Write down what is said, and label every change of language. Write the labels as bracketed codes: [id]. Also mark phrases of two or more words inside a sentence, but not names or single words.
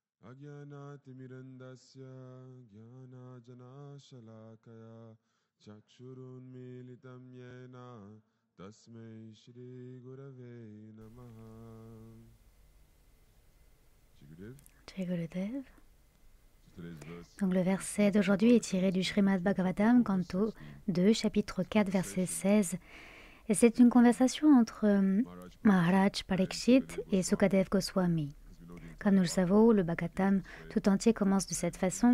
[sa] अज्ञानतिमिरान्धस्य ज्ञानाञ्जनशलाकया चक्षुरुन्मीलितं येन तस्मै श्री गुरवे नमः. [hi] जय गुरुदेव. [fr] Donc le verset d'aujourd'hui est tiré du Srimad Bhagavatam, canto 2, chapitre 4, verset 16. Et c'est une conversation entre Maharaj Parikshit et Sukadev Goswami. Comme nous le savons, le Bhagavatam tout entier commence de cette façon.